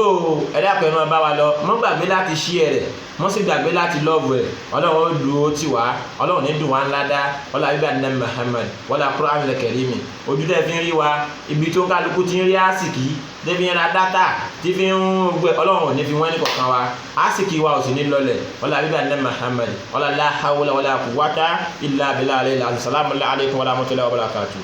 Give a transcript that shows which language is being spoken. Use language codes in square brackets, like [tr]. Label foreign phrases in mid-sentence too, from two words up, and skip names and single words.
[yo] ẹ̀dá pẹ̀lú ọmọ bá wa lọ mọ́ gbàgbé láti share rẹ̀ mọ́ sì gbàgbé láti love rẹ̀ Ọlọ́run ó dùn ó tì wá Ọlọ́run ní dùn wá ńlá dá ọlá bíbá ní Muhammad wọ́n la Qur'an al-Karim ojú tẹ́ fi ń rí wa ibi tó ń kálukú ti ń rí àsìkí tẹ́ fi ń ra dátà tí fi ń gbẹ Ọlọ́run ò ní fi wọ́n ní kọ̀ọ̀kan wa àsìkí wa ò sì ní lọlẹ̀ ọlá bíbá ní Muhammad [ar] ولا لا حول ولا قوة إلا بالله العلي العظيم. السلام عليكم ورحمة الله وبركاته.